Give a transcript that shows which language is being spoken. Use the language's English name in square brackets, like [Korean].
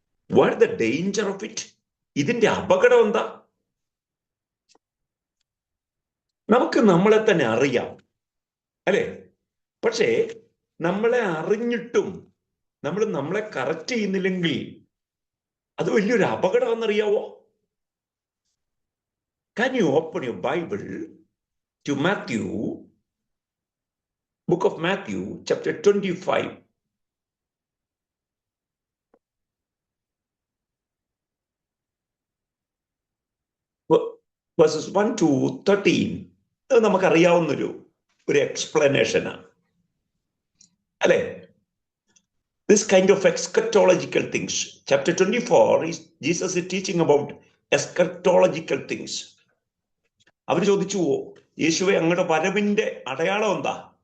[English] What the danger of it? [Malayalam] ഇതിന്റെ അപകടം എന്താ? നമുക്ക് നമ്മളെ തന്നെ അറിയാം, അല്ലേ? പക്ഷേ നമ്മളെ അറിഞ്ഞിട്ടും നമ്മൾ നമ്മളെ കറക്റ്റ് ചെയ്യുന്നില്ലെങ്കിൽ അത് വലിയൊരു അപകടമാണെന്നറിയാവോ? [English] Can you open your Bible to Matthew, book of Matthew, chapter 25. Verses 1 to 13. [Malayalam] അത് നമുക്കറിയാവുന്നൊരു എക്സ്പ്ലനേഷനാണ്, അല്ലേ? [English] This kind of eschatological things. Chapter 24 is Jesus is teaching about eschatological things. [Malayalam] അവർ ചോദിച്ചു, യേശുവെ, അങ്ങയുടെ വരവിന്റെ അടയാളം എന്താ?